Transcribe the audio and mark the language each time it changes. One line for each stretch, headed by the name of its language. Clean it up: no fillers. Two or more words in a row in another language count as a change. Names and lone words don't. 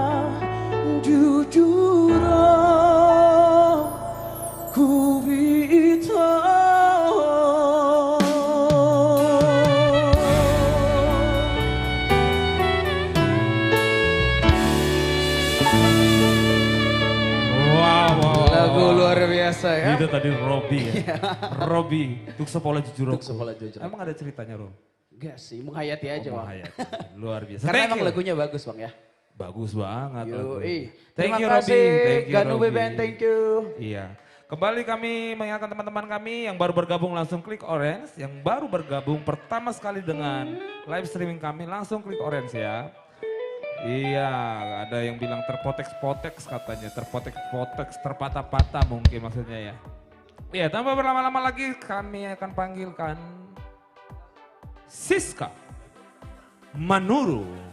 Indonesian: jujur ku itu lagu luar biasa ya. Itu tadi Robby ya. Robby, Tuk Sepola Jujur. Tuk Sepola Jujur. Emang ada ceritanya, Rom? Enggak sih, menghayati aja bang. Hayat. Luar biasa. Karena
English: Thank
Indonesian: emang
English: you.
Indonesian: lagunya bagus bang ya. Bagus banget. lagu. Yoi.
English: Thank
Indonesian: Terima
English: you,
Indonesian: kasih Robby.
English: Thank you,
Indonesian: Ganu Robby.
English: Band, thank you.
Indonesian: Iya. Kembali kami mengingatkan teman-teman kami yang baru bergabung langsung klik orange. Yang baru bergabung pertama sekali dengan
English: live streaming
Indonesian: kami langsung klik orange ya. Iya, ada yang bilang terpoteks-poteks katanya. Terpoteks-poteks, terpatah-patah mungkin maksudnya ya. Iya, tanpa berlama-lama lagi kami akan panggilkan Siska Manuru.